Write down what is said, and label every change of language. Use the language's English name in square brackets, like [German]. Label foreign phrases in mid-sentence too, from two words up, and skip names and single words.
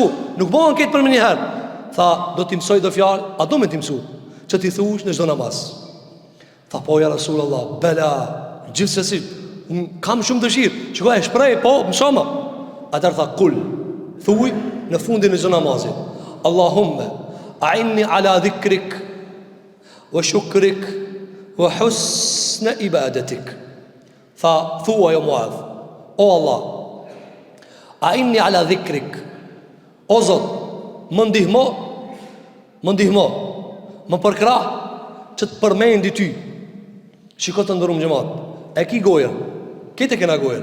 [Albanian] Nuk bëhen këtë për më një herë. Tha, do t'i mësoj do fjalë, a do me t'i mësu? Që t'i thush në çdo namaz. Tha, po ja Rasulullah, bela, gjithsesi, kam shumë dëshirë. Çka e shpreh, po mësoma. Atëherë tha, kul, thuj në fundin e çdo namazit. [Arabic] اللهم أعني على ذكرك وشكرك وحسن عبادتك. [Albanian] Tha, thua jo Muadh, o Allah, [Arabic] أعني على ذكرك, [Albanian] o Zot, më ndihmo, më përkrah që të përmendi ty. Shiko të ndërum xhamat, e ki gojën, Këtë e kena gojen.